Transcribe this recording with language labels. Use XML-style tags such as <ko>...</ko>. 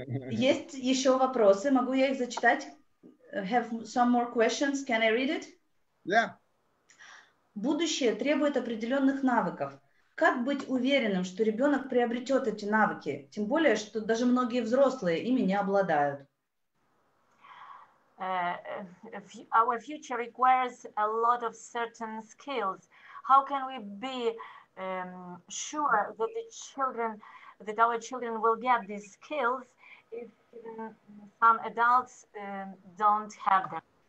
<ru>Есть еще вопросы, могу я их зачитать?</ru> <en>Have some more questions, can I read it? Yeah.</en> <ru>Будущее требует определенных навыков. Как быть уверенным, что ребенок приобретет эти навыки? Тем более, что даже многие взрослые ими не обладают.</ru> <en>Our future requires a lot of certain skills. How can we be sure that our children will get these skills if some adults don't have them?</en>